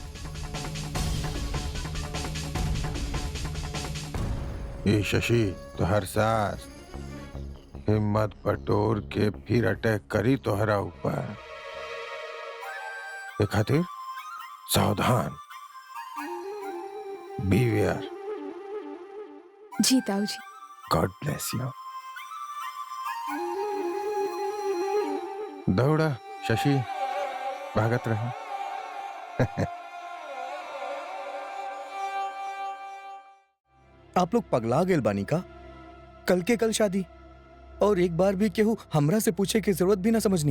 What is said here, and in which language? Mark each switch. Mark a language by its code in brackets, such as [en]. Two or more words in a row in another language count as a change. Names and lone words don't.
[bho] ये शशि तोहर सास हिम्मत बटोर के फिर अटैक करी तोहरा ऊपर, ए खातिर सावधान, बीवेयर। जी ताऊ जी। [en] God bless you. [bho] दौड़ा शशि, भागत रहे। आप लोग पगला गेल बानी का? कल के कल शादी, और एक बार भी केहू हमरा से पूछे की जरूरत भी ना समझनी।